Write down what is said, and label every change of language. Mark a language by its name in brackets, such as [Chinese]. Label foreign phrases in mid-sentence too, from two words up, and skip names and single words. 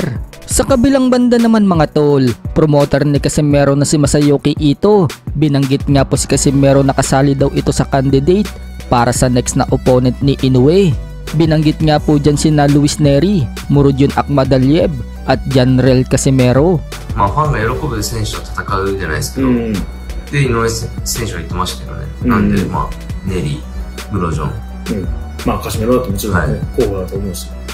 [Filipino] Sa kabilang banda naman mga tol, promoter ni Casimero na si Masayuki Ito, binanggit nga po si Casimero na kasali daw ito sa candidate para sa next na opponent ni Inoue. Binanggit nga po dyan sina Luis Nery, Murodjon Akhmadaliev at General Casimero. [Japanese] ファンが喜ぶ選手と戦うじゃないですけど、で井上選手が言ってましたよね。なんでネリー、ムロジョン、カシメロだともちろん候補だと思うし。